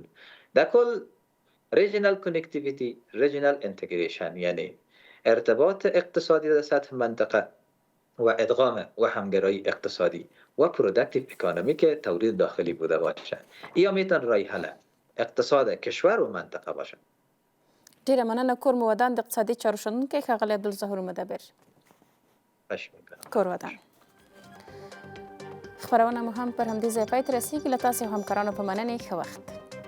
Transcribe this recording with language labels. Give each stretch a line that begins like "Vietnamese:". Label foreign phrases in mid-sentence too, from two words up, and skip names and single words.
Persian: در کل
English: regional connectivity, regional integration,
Persian: یعنی ارتباط اقتصادی در سطح منطقه و ادغام و همگرایی اقتصادی و
English: productive economy
Persian: که تولید داخلی بوده باشه، یا میتون رای حل اقتصاد کشور و منطقه باشه.
Pashto: ډیره مننه. کور مو ودان د اقتصادي چارو شنونکی ښاغلی عبدالظهور مدبر. کور ودان. خپرونه مو هم پر همدې ځای پای ته رسیږي. له تاسو همکارانو په مننې ښه وخت.